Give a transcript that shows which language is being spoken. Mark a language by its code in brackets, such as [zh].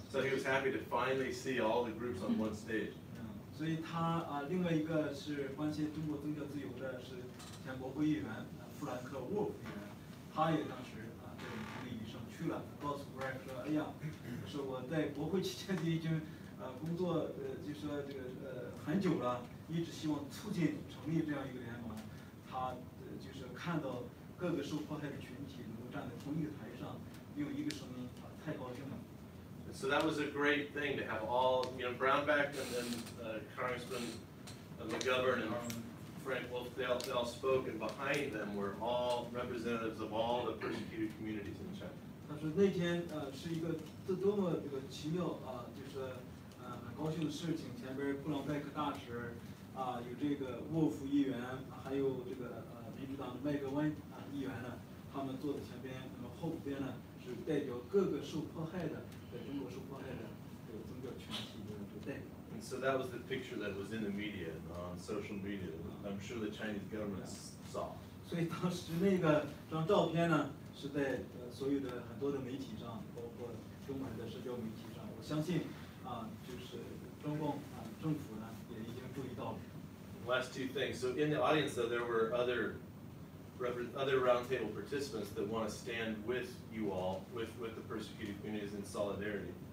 [en] So he was happy to finally see all the groups on one stage. [zh] 所以他另外一个是关心中国宗教自由的是前国会议员富兰克沃夫议员，他也当时在我们成立仪式上去了，告诉 Frank 说，哎呀，说我在国会期间就已经工作就说这个很久了，一直希望促进成立这样一个联盟，他就是看到各个受迫害的群体能够站在同一个台上，用一个声音太高兴了。 [en] So that was a great thing to have all, you know, Brownback and then Congressman McGovern and Frank Wolf, they all spoke, and behind them were all representatives of all the persecuted communities in China. [zh] 他说那天是一个多么这个奇妙就是很高兴的事情。前边布朗贝克大使有这个沃夫议员，还有这个民主党的麦格温议员呢，他们坐在前边，那么后边呢是代表各个受迫害的，在中国受迫害的这个宗教群体的这个代表。 [en] And so that was the picture that was in the media, on social media. I'm sure the Chinese government saw. [zh] 所以当时那张照片呢，是在所有的很多的媒体上，包括中文的社交媒体上。我相信就是中共政府呢也已经注意到了。 [en] Last two things. So in the audience, though, there were other roundtable participants that want to stand with you all, with the persecuted communities in solidarity.